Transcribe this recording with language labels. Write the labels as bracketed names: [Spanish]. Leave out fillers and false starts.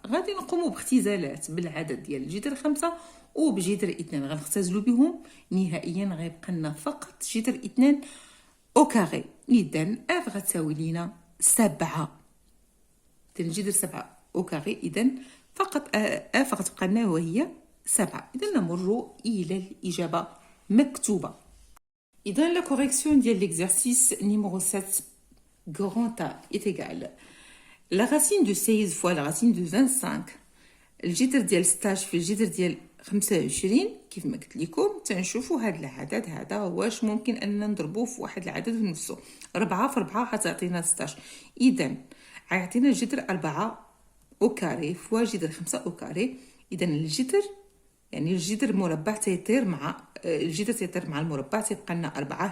[Arabic] غادي نقوموا باختزالات بالعدد ديال جذر 5 وبجذر 2، غنختزلوا بهم نهائيا، غيبقى لنا فقط جذر 2 او كاري. اذا اف غتساوي لينا 7. اذا جذر 7 او كاري، اذا فقط اف غتبقى لنا وهي 7. اذا نمر الى الاجابه مكتوبه. [French] اذا لا كوريكسيون ديال ليكزارسيس نيميرو 7 grand A est égal la racine de 16 fois la racine de 25. [Arabic] الجذر ديال 16 في الجذر ديال 25. كيف ما قلت لكم تنشوفوا هذا العدد هذا واش ممكن اننا نضربوه في واحد العدد نفسه. 4 في 4 غتعطينا 16. اذا غيعطينا الجذر 4 او كاري فوا جذر 5 او كاري. اذا الجذر يعني الجذر مربع تيطير مع الجذر تيطير مع المربع تيبقى لنا 4.